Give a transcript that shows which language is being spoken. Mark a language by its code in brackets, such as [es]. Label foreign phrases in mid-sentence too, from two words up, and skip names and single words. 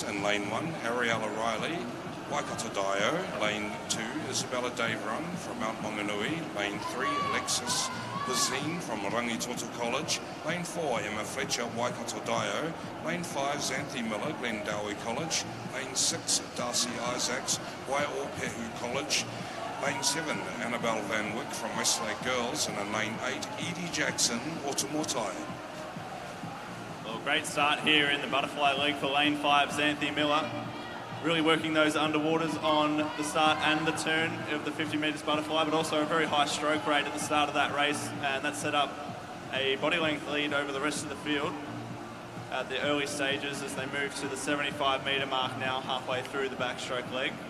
[en] In lane 1, Ariella Riley, Waikato Dio. Lane 2, Isabella Dave-Run from Mount Maunganui. Lane 3, Alexis Bazine from Rangitoto College. Lane 4, Emma Fletcher, Waikato Dio. Lane 5, Xanthi Miller, Glendowie College. Lane 6, Darcy Isaacs, Waiōpehu College. Lane 7, Annabelle Van Wyck from Westlake Girls. And in lane 8, Edie Jackson, Otamotai. Great start here in the butterfly leg for lane 5, Xanthi Miller. Really working those underwaters on the start and the turn of the 50 metres butterfly, but also a very high stroke rate at the start of that race, and that set up a body length lead over the rest of the field at the early stages as they move to the 75 metre mark now, halfway through the backstroke leg.